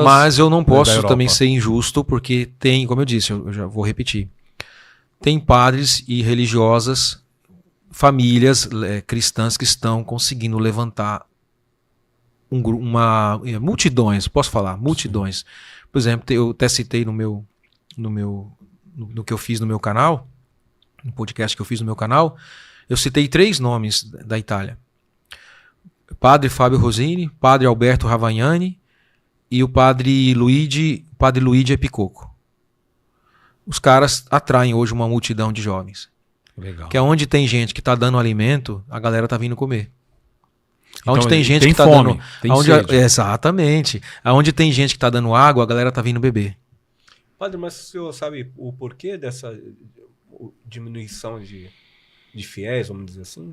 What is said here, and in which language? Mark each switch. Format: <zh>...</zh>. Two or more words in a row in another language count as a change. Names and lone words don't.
<pt>Mas eu não posso também ser injusto porque tem, como eu disse, eu já vou repetir, tem padres e religiosas, famílias cristãs que estão conseguindo levantar multidões, posso falar, multidões. Por exemplo, eu até citei no que eu fiz no meu canal, no podcast que eu fiz no meu canal, eu citei 3 nomes da Itália. Padre Fábio Rosini, Padre Alberto Ravagnani e o Padre Luigi Epicoco. Os caras atraem hoje uma multidão de jovens. Legal. Que é onde tem gente que está dando alimento, a galera tá vindo comer. Então, onde tem gente tem que tá fome, dando, tem sede. Exatamente. Onde tem gente que tá dando água, a galera tá vindo beber. Padre, mas o senhor sabe o porquê dessa diminuição de fiéis, vamos dizer assim?</pt>